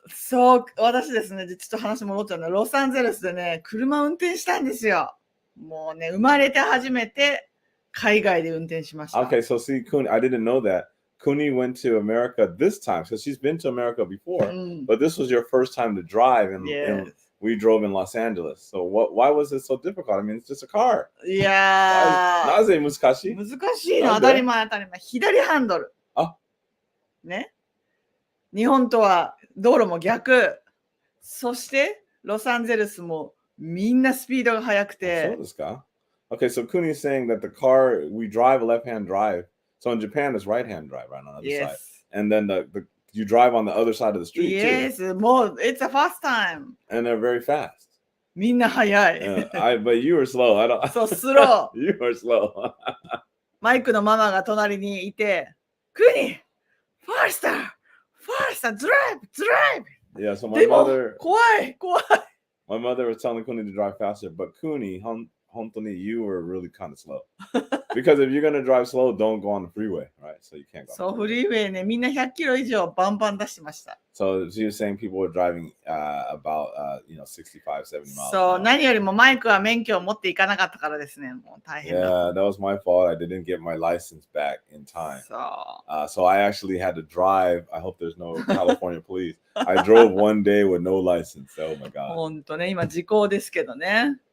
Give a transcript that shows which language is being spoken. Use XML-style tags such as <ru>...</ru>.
<ja>そう、私ですね、ちょっと話戻っちゃうの。ロサンゼルスでね、車運転したんですよ。もうね、生まれて初めて。海外で運転しました。</ja> <en>Okay, so see, Kuni, I didn't know that. Kuni went to America this time because she's been to America before, but this was your first time to drive, and we drove in Los Angeles. So why was it so difficult? I mean, it's just a car.</en> <ja>いやー、なぜ難しい？難しいの、当たり前。左ハンドル。ね。日本とは道路も逆。そして、ロサンゼルスもみんなスピードが速くて。そうですか？</ja> <en>Okay, so Kuni is saying that the car, we drive a left-hand drive. So in Japan, it's right-hand drive, right, on the other side. And then you drive on the other side of the street, too. More, it's a fast time. And they're very fast.</en> <ja>みんな速い。</ja> <en>But you were slow.</en> <ja>そう、スロー。</ja> <en>You were slow.</en> <ja>マイクのママが隣にいて、Kuni,</ja> <en>faster, drive. Yeah, so my mother...</en> <ja>怖い。</ja> <en>My mother was telling Kuni to drive faster, but Kuni, Hontoni, you were really kind of slow. Because if you're going to drive slow, don't go on the freeway, right? So you can't go.</en> <ja>そう、フリーウェイね、みんな100キロ以上バンバン出してました。</ja> <en>So you're saying people were driving about 65, 70 miles.</en> <ja>そう、何よりもマイクは免許を持っていかなかったからですね。もう大変だ。</ja> <en>Yeah, that was my fault. I didn't get my license back in time.</en> <ja>そう。</ja> <en>So I actually had to drive. I hope there's no California police. I drove one day with no license. Oh my God.</en> <ja>本当ね、今時効ですけどね。</ja>